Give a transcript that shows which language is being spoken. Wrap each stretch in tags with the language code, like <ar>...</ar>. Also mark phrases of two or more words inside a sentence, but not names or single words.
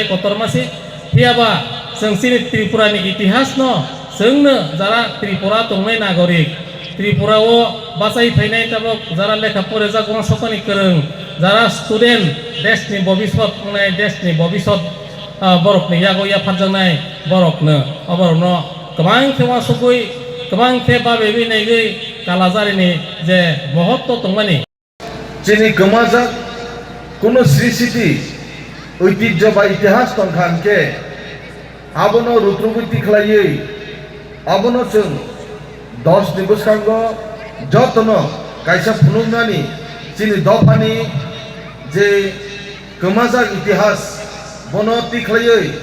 <brx>कतरमासि हियाबा जों सिनि त्रिपुरानि इतिहास न जोंनो जारा त्रिपुरा दंनाय नागरिक त्रिपुराओ बासाय फैनाय ताबक जारा लेखा फरायजा गंसकानि गोरों जारा स्टुडेन्ट देशनि भबिष्यत बुंनाय देशनि भबिष्यत बरफनि यागो याफारजानाय बरफनो अबरनो गोबां खेवा सगै गोबां खेबा बेबिनायगै कालाजारिनि जे महत्व दंमानि चिनि गोमाजाक कोनो स्मृति</brx> <bn>ঐতিহ্য বা ইতিহাস</bn> <brx>दंखानके आबनो रुद्रबुद्धि खलायै आबनो जों 10 नि बोसोरांग जतन कायसा फुनुंनानि चिनि दफानि जे गोमाजाक इतिहास बनो तिखलायै</brx>